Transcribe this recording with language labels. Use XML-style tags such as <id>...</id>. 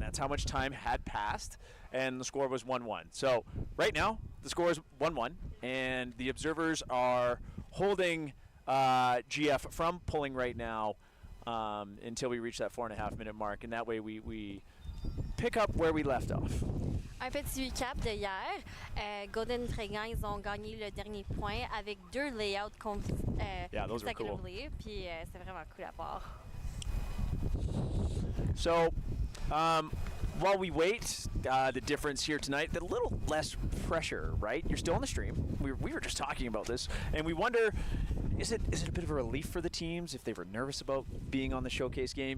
<en>That's how much time had passed, and the score was 1-1. So right now, the score is 1-1, and the observers are holding GF from pulling right now until we reach that 4.5 minute mark, and that way we pick up where we left off.</en> <fr>Un petit recap de hier. Golden Fringants, ils ont gagné le dernier point avec 2 layouts consecutively. Puis c'est vraiment cool à voir.</fr> <en>So, while we wait, the difference here tonight, a little less pressure, right? You're still on the stream. We were just talking about this, and we wonder, is it a bit of a relief for the teams if they were nervous about being on the showcase game?</en>